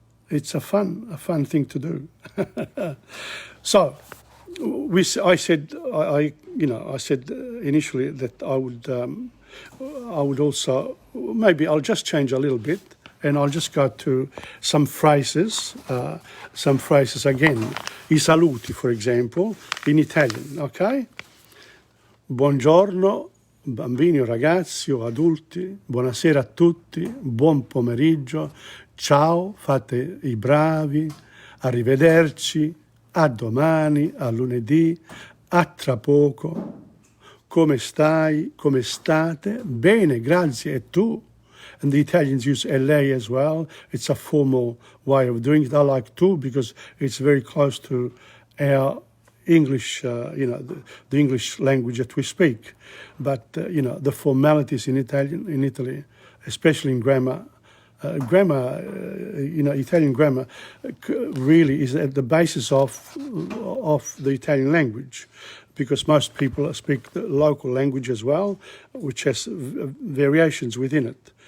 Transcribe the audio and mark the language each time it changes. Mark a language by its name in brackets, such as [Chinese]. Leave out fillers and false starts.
[English] It's a fun thing to do. So, I said initially that I would also, maybe I'll just change a little bit, and I'll just go to some phrases again. I saluti, for example, in Italian, okay? [Italian] Buongiorno, bambini o ragazzi o adulti, buonasera a tutti, buon pomeriggio, ciao, fate i bravi, arrivederci, a domani, a lunedì, a tra poco, come stai, come state, bene, grazie, e tu? [English] And the Italians use lei as well. It's a formal way of doing it. I like tu because it's very close to our English, the English language that we speak. But, the formalities in Italy, especially in grammar, Italian grammar really is at the basis of the Italian language, because most people speak the local language as well, which has variations within it.